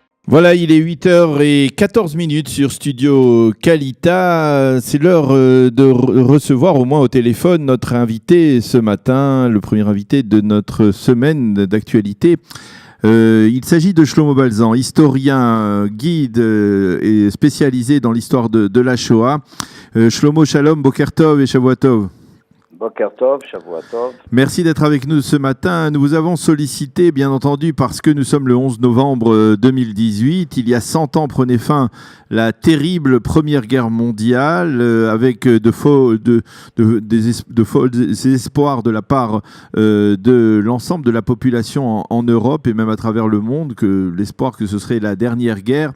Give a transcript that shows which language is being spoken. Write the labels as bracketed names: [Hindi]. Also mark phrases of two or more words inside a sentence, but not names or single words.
[French] Voilà, il est 8h14 sur Studio Kalita. C'est l'heure de recevoir au moins au téléphone notre invité ce matin, le premier invité de notre semaine d'actualité. Il s'agit de Shlomo Balzan, historien, guide et spécialisé dans l'histoire de la Shoah. [Hebrew] Shlomo, שלום, בוקר טוב et שבוע טוב. בוקר טוב, שבוע טוב. [French] Merci d'être avec nous ce matin. Nous vous avons sollicité, bien entendu, parce que nous sommes le 11 novembre 2018. Il y a 100 ans prenait fin la terrible Première Guerre mondiale, avec de faux espoirs de la part de l'ensemble de la population en Europe et même à travers le monde, que l'espoir que ce serait la dernière guerre.